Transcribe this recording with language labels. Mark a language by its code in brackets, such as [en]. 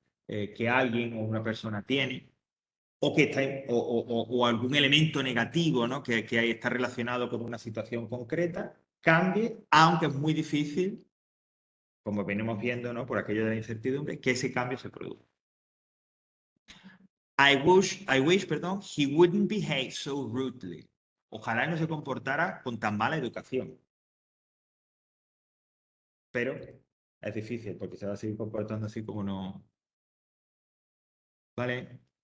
[es] Que alguien o una persona tiene, o, que está, o algún elemento negativo, ¿no? que está relacionado con una situación concreta, cambie, aunque es muy difícil, como venimos viendo, ¿no? Por aquello de la incertidumbre, que ese cambio se produzca. [en] I wish, perdón, he wouldn't behave so rudely. [es] Ojalá no se comportara con tan mala educación. Pero es difícil porque se va a seguir comportando así como no. ¿Vale?